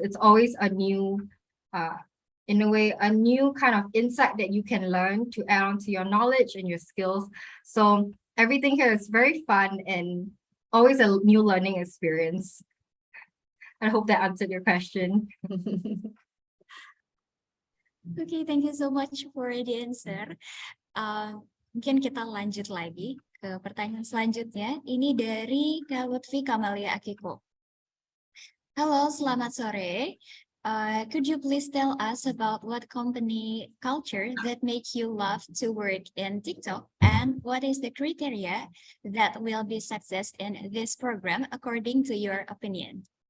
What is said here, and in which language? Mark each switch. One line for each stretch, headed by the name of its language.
English: It's always a new, in a way, a new kind of insight that you can learn to add on to your knowledge and your skills. So everything here is very fun and always a new learning experience. I hope that answered your question. Okay, thank you so much for the answer.
Indonesian: Mungkin kita lanjut lagi ke pertanyaan selanjutnya. Ini dari Kak Lutfi Kamalia Akiko. Halo, selamat sore.
English: Could you please tell us about what company culture that make you love to work in TikTok, and what is the criteria that will be success in this program according to your opinion?